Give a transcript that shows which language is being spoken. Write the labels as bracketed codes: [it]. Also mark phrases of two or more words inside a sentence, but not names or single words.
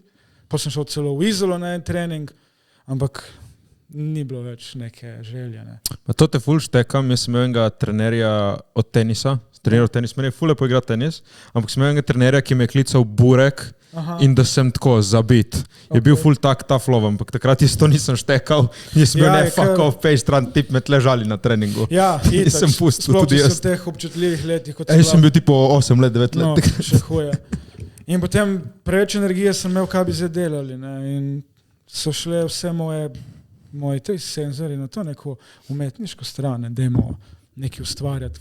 [sl] Pa sem šel celo v Izolo na en trening, ampak ni bilo več neke želje. Ne. Pa to te ful štekam, jaz sem imel enega trenerja od tenisa, treniral tenis, meni je ful lepo igrati tenis, ampak sem imel enega trenerja, ki me je klical Burek. Aha. In da sem tako zabit. Je bil ful tak [en] tough love, [sl] ampak takrat isto nisem štekal, nisem imel ne [en] fuck off [sl] page stran tip med ležali na treningu. Ja, in sem pustil tudi jaz. Sploh v teh občutljivih letih. Sem bil tipo 8 let, 9 let. No, še huje. In potem preveč energije sem imel, kaj bi zdaj delali. Ne? In so šle vse moji tej senzori na to neko umetniško stran, dajmo nekaj ustvarjati.